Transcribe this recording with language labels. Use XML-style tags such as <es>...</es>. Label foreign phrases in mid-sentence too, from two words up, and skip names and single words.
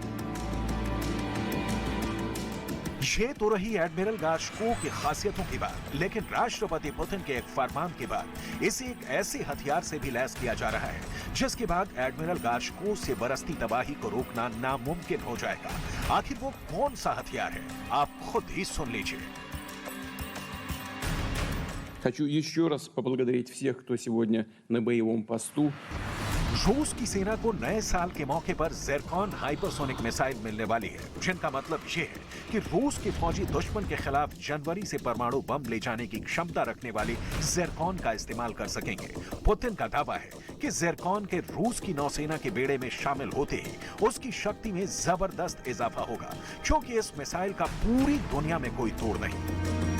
<hi>ये तो रही एडमिरल गार्शको की खासियतों की बात, लेकिन राष्ट्रपति पुतिन के एक फरमान के बाद इसे एक ऐसे हथियार से भी लैस किया जा रहा है जिसके बाद एडमिरल गार्शको से बरसती तबाही को रोकना नामुमकिन हो जाएगा। आखिर वो कौन सा हथियार है, आप खुद ही सुन लीजिए।</hi> <ru>Хочу еще раз поблагодарить всех, кто сегодня на боевом посту.</ru> <hi>रूस की सेना को नए साल के मौके पर ज़िरकॉन</hi> <en>hypersonic missile</en> <hi>मिलने वाली है, जिनका मतलब ये है कि रूस के फौजी दुश्मन के खिलाफ जनवरी से परमाणु बम ले जाने की क्षमता रखने वाली ज़िरकॉन का इस्तेमाल कर सकेंगे। पुतिन का दावा है कि ज़िरकॉन के रूस की नौसेना के बेड़े में शामिल होते ही उसकी शक्ति में जबरदस्त इजाफा होगा, क्योंकि इस मिसाइल का पूरी दुनिया में कोई तोड़ नहीं।</hi>